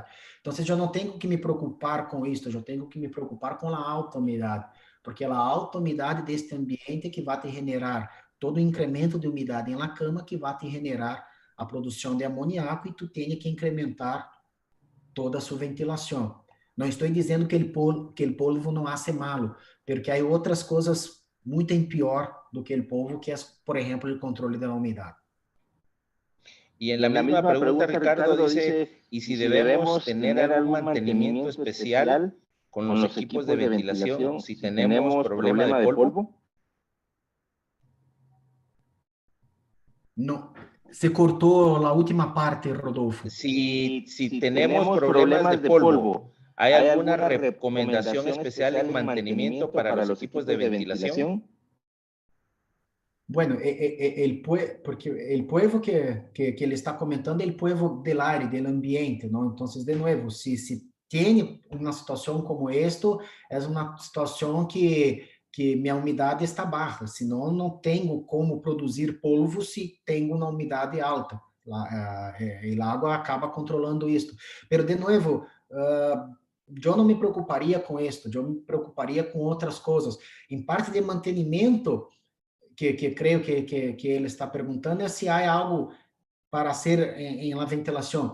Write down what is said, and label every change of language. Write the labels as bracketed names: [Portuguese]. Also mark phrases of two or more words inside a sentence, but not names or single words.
[Portuguese] Então, eu não tenho que me preocupar com isso, eu tenho que me preocupar com a alta umidade, porque a alta umidade deste ambiente que vai te generar todo o incremento de umidade na cama, que vai te generar a produção de amoníaco, e tu tem que incrementar toda a sua ventilação. Não estou dizendo que o polvo não [Spanish] hace malo, [Portuguese] porque há outras coisas muito pior do que o polvo, que é, por exemplo, o controle da umidade. [Spanish] Y en la misma pregunta, Ricardo dice, ¿y si debemos tener algún mantenimiento especial con los equipos de ventilación si tenemos problema de polvo? No, se cortó la última parte, Rodolfo. Si tenemos problemas de polvo, ¿hay alguna recomendación especial en mantenimiento para los equipos de ventilación? Bueno, porque el polvo que [Portuguese] ele está comentando é o polvo [Spanish] del aire, del ambiente, ¿no? Entonces, de nuevo, si tiene una situación como esto, es una situación que [Portuguese] minha umidade está baixa, senão não tenho como produzir polvo se tenho uma umidade alta. E a água acaba controlando isso. Mas, de novo, eu não me preocuparia com isso, eu me preocuparia com outras coisas. Em parte de mantenimento, que creio que ele está perguntando, é se há algo para ser em la ventilação.